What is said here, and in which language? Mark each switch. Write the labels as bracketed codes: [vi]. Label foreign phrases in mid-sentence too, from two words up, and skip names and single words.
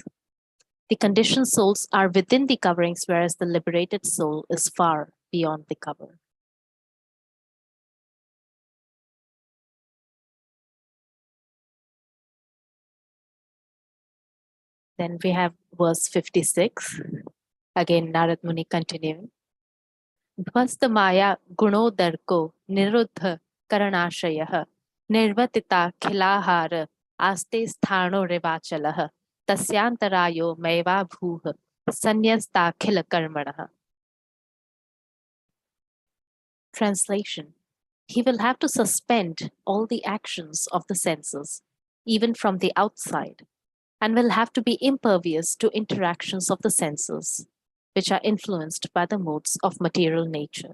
[en] The conditioned souls are within the coverings, whereas the liberated soul is far beyond the cover. Then we have verse 56. Again, Narad Muni continuing. [sa] द्वस्त माया गुणोदर्को निरुद्ध करणाशयः निर्वतित खिलाहार आस्ते स्थानो रिवाचलः तस्यान्तरायो मेव भूः सन्यस्त खिल कर्मणः. [en] Translation. He will have to suspend all the actions of the senses, even from the outside, and will have to be impervious to interactions of the senses, which are influenced by the modes of material nature.